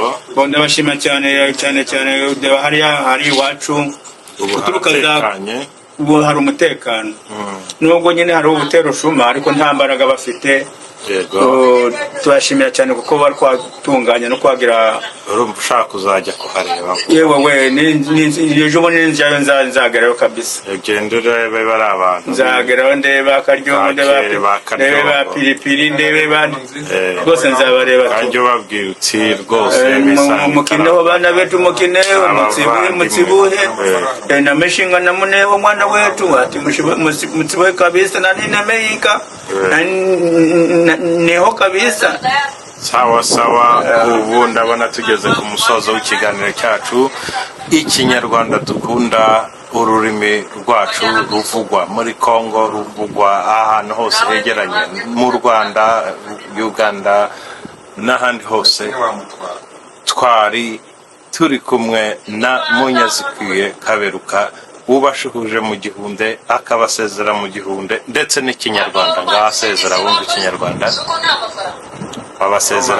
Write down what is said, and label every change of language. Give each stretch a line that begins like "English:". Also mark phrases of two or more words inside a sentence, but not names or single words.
Kinyarwanda: ndabashima cyane hari iwacu uturuka ubu hari umutekano nubwo nyine hari ubutero shuma ariko nta mbaraga bafite turashimira cyane kuko bari kwatunganya no kwagira urumva ushaka kuzajya kuhareba yewe we ejo bundi nzagerayo kabisa ugendere bari abantu nzageraho ndeba akaryoho ndeba piripiri ndebe rwose nzabareba kandi ubabwira uti rwose
Hunde: mukineho bana betu mukineho mutsibuhe na meshinga na muneho mwana wetu ati mutsibuhe kabisa na nina meika neho kabisa
Kinyarwanda: sawa ubu ndabona tugeze ku musozo w'ikiganiro cyacu ikinyarwanda dukunda ururimi rwacu ruvugwa muri Kongo ruvugwa ahantu hose hegeranye mu Rwanda Uganda n'ahandi hose twari turi kumwe na Munyazikwiye Kaberuka ubashuhuje mu gihunde akabasezera mu gihunde ndetse n'ikinyarwanda ngasezera wumva ikinyarwanda babasezera